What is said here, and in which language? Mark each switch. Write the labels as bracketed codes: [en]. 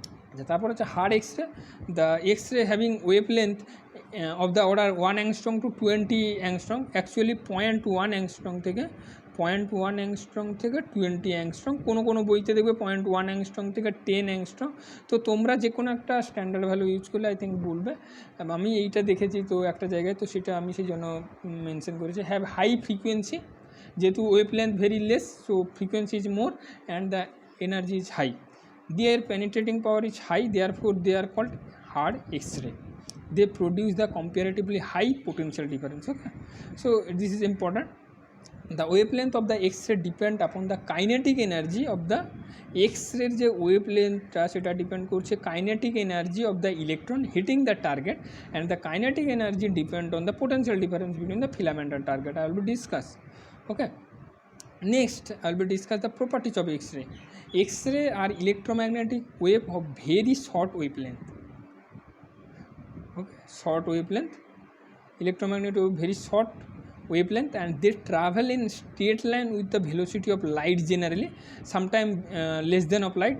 [bn] আচ্ছা, তারপর হচ্ছে hard x-ray. [en] the X-ray having wavelength of the order 1 angstrom to 20 angstrom, [bn] actually 0.1 angstrom থেকে 0.1 angstrom থেকে 20 angstrom, কোনো বইতে দেখবে 0.1 angstrom থেকে 10 angstrom। তো তোমরা যে কোনো একটা স্ট্যান্ডার্ড ভ্যালু ইউজ করলে [en] I think [bn] বলবে। আমি এইটা দেখেছি তো একটা জায়গায়, তো সেটা আমি সেই জন্য মেনশন করেছি। [en] Have high frequency, যেহেতু wavelength very less, so frequency is more and the energy is high. Their penetrating power is high, therefore they are called hard X-ray. They produce the comparatively high potential difference. Okay, so this is important. The wavelength of the X-ray depend upon the kinetic energy of the X-ray [bn] যে ওয়েভলেন্থটা সেটা depend করছে [en] Kinetic energy of the electron hitting the target, and the kinetic energy depend on the potential difference between the filament and target. I will be discuss. Okay, next I will be discuss the properties of X-ray. X-ray are electromagnetic wave of very short wavelength. Okay, short wavelength, electromagnetic wave very short wavelength, and they travel in straight line with the velocity of light, generally sometime less than of light.